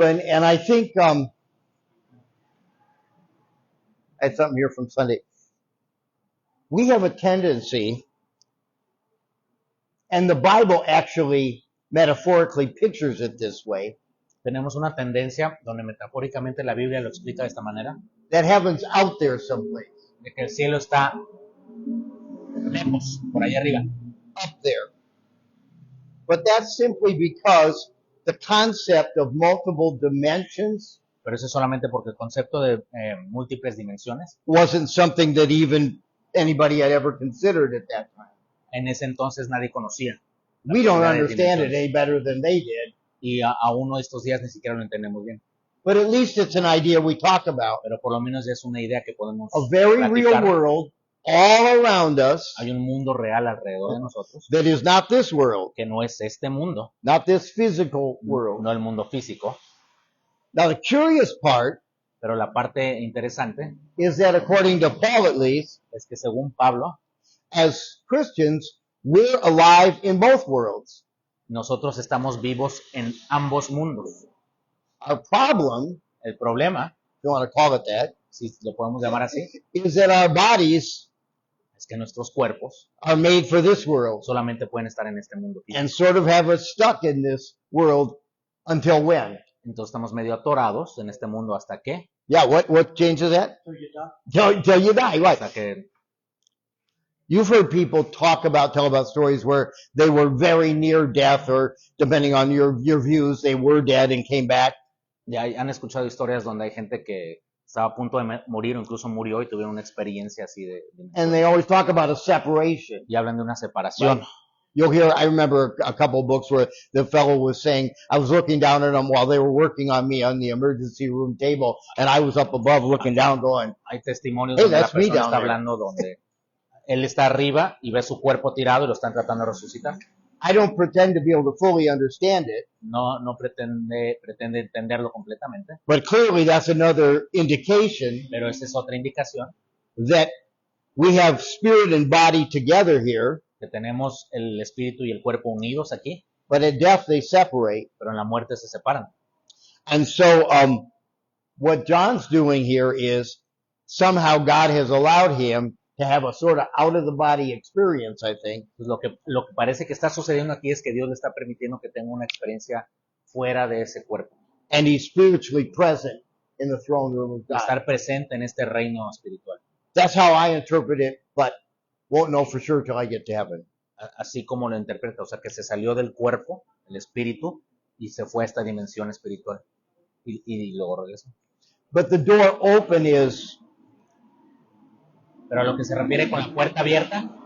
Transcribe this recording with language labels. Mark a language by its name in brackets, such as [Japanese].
[English] It is open, and I think I had something here from Sunday. We have a tendency, and the Bible actually metaphorically pictures it this way, [Spanish] tenemos una tendencia, donde metafóricamente la Biblia lo explica de esta manera, [English] that heaven's out there someplace, [Spanish] de que el cielo está lejos, por ahí arriba. [English] up there. But that's simply because the concept of multiple dimensions [Spanish] Pero eso es solamente porque el concepto de múltiples dimensiones, [English] wasn't something that even anybody had ever considered at that time. [Spanish] en ese entonces nadie conocía. [English] We don't [Spanish] posibilidad de [English] understand it [Spanish] dimensiones. [English] any better than they did, [Spanish] Y aún uno de estos días ni siquiera lo entendemos bien. [English] but at least it's an idea we talk about. [Spanish] Pero por lo menos ya es una idea que podemos [English] A very real [Spanish] platicar. [English] world all around us [Spanish] Hay un mundo real alrededor de nosotros, [English] that is not this world, [Spanish] que no es este mundo, [English] not this physical world. [Spanish] no el mundo físico. [English] Now, the curious part [Spanish] Pero la parte interesante [English] is that according to Paul at least, [Spanish] es que según Pablo, [English] as Christians, we're alive in both worlds. [Spanish] nosotros estamos vivos en ambos mundos. [English] Our problem, [Spanish] El problema, [English] if you want to call it that, [Spanish] si lo podemos llamar así, [English] is that our bodies [Spanish] es que nuestros cuerpos [English] are made for this world [Spanish] solamente pueden estar en este mundo físico. [English] and sort of have us stuck in this world until when? [Spanish] Entonces estamos medio atorados en este mundo hasta que, [English] Yeah, what changes that? So you die. Till you die, right. [Spanish] hasta que [English] You've heard people tell about stories where they were very near death, or depending on your views, they were dead and came back. [Spanish] ya han escuchado historias donde hay gente que estaba a punto de morir o incluso murió y tuvieron una experiencia así [English] And they always talk about a separation. [Spanish] y hablan de una separación. [English] Right. You'll hear, I remember a couple of books where the fellow was saying, I was looking down at them while they were working on me on the emergency room table, and I was up above looking down going, [Spanish] Hay testimonios [English] Hey, [Spanish] donde la [English] that's me [Spanish] persona [English] down [Spanish] está [English] there. [Spanish] hablando donde él está arriba y ve su cuerpo tirado y lo están tratando de resucitar. [English] I don't pretend to be able to fully understand it, [Spanish] No pretende entenderlo completamente, [English] but clearly that's another indication [Spanish] pero esa es otra indicación [English] that we have spirit and body together here, [Spanish] que tenemos el espíritu y el cuerpo unidos aquí, [English] but at death they separate. [Spanish] pero en la muerte se separan. [English] And so, what John's doing here is somehow God has allowed him to have a sort of out of the body experience, I think. [Spanish] Pues lo que parece que está sucediendo aquí es que Dios le está permitiendo que tenga una experiencia fuera de ese cuerpo, [English] And he's spiritually present in the throne room of [Spanish] y [English] God. [Spanish] estar presente en este reino espiritual. [English] That's how I interpret it, but won't know for sure till I get to heaven. [Spanish] Así como lo interpreta, o sea, que se salió del cuerpo, el espíritu, y se fue a esta dimensión espiritual, y luego regresó. [English] But the door open is [Spanish] Pero a lo que se refiere con la puerta abierta,